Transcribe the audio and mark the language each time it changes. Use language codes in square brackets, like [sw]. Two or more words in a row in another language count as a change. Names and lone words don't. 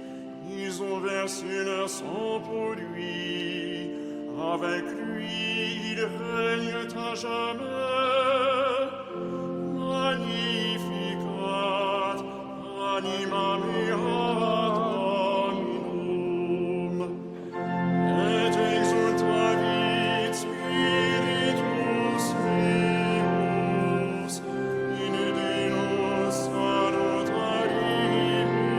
[fr] Ils ont versé leur sang pour lui. Avec lui, ils règnent à jamais. [la] Magnificat, anima mea Dominum. Et exultavit spiritus meus in Deus salutarimeo.